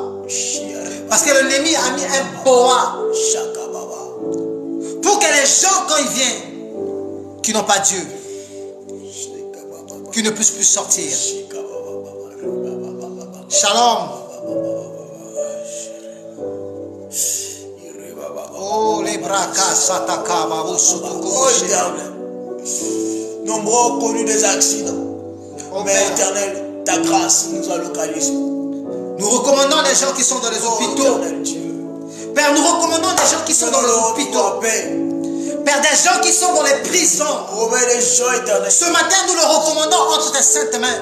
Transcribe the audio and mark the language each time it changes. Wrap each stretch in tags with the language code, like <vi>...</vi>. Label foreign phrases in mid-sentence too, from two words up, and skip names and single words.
<fr>Parce que l'ennemi a mis un boa pour que les gens, quand ils viennent, qui n'ont pas Dieu, qui ne puissent plus sortir. Shalom. Oh, les brakas, sataka, babo, sotoko, nombreux ont connu des accidents. Oh, mais éternel, ta grâce nous a localisés. Nous recommandons les gens qui sont dans les hôpitaux. Père, nous recommandons les gens qui sont dans les hôpitaux. Père, des gens qui sont dans les prisons. Ce matin, nous le recommandons entre tes saintes mains.</fr>